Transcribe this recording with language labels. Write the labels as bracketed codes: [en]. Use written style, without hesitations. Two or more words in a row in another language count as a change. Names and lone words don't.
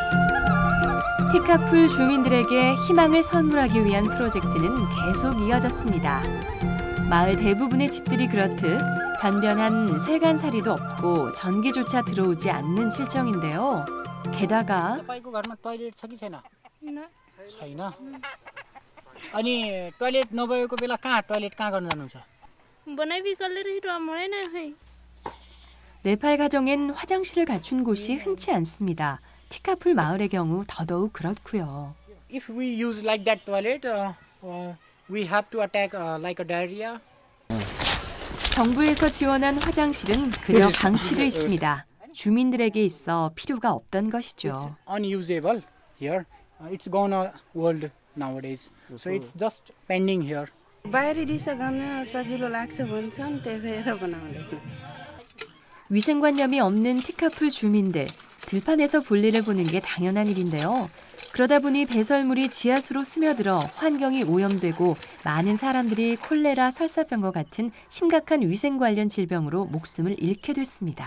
[ko] 티카풀 주민들에게 희망을 선물하기 위한 프로젝트는 계속 이어졌습니다. 마을 대부분의 집들이 그렇듯 변변한 세간살이도 없고 전기조차 들어오지 않는 실정인데요. 게다가 [ne] अनि टोयलेट नभएको बेला टोयलेट कहाँ गर्न जानुहुन्छ? [ko] 네팔 가정엔 화장실을 갖춘 곳이 흔치 않습니다. 티카풀 마을의 경우 더더욱 그렇고요. [en] If we use like that toilet, we have to attack like a diarrhea. [ko] 정부에서 지원한 화장실은 그저 방치돼 있습니다. 주민들에게 있어 필요가 없던 것이죠. [en] Unusable here. It's gone world nowadays. So it's just pending here. [ne] बाहिरदिसो गर्न सजिलो लाग्छ भन्छन् त्यही भएर बनाउँदैन. [ko] 위생관념이 없는 티카풀 주민들, 들판에서 볼일을 보는 게 당연한 일인데요. 그러다 보니 배설물이 지하수로 스며들어 환경이 오염되고 많은 사람들이 콜레라, 설사병과 같은 심각한 위생 관련 질병으로 목숨을 잃게 됐습니다.